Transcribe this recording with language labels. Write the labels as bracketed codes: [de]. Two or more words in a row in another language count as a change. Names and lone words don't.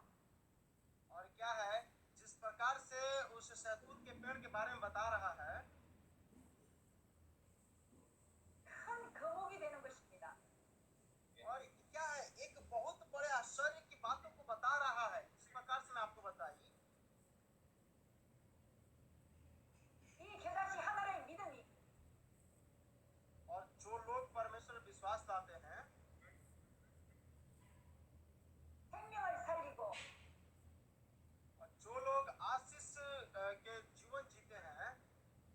[hi] और क्या है, जिस प्रकार से उस शहतूत के पेड़ के बारे में बता रहा है, [ko] 큰 거목이 되는 것입니다. [hi] और क्या है, एक बहुत बड़े आश्चर्य की बातों को बता रहा है। इस प्रकार से मैं आपको बताई, [ko] 이 겨자씨 하나의 믿음이 [hi] और जो लोग परमेश्वर में विश्वास लाते हैं, [ko] 생명을 살리고 [hi] और जो लोग आशीष के जीवन जीते हैं,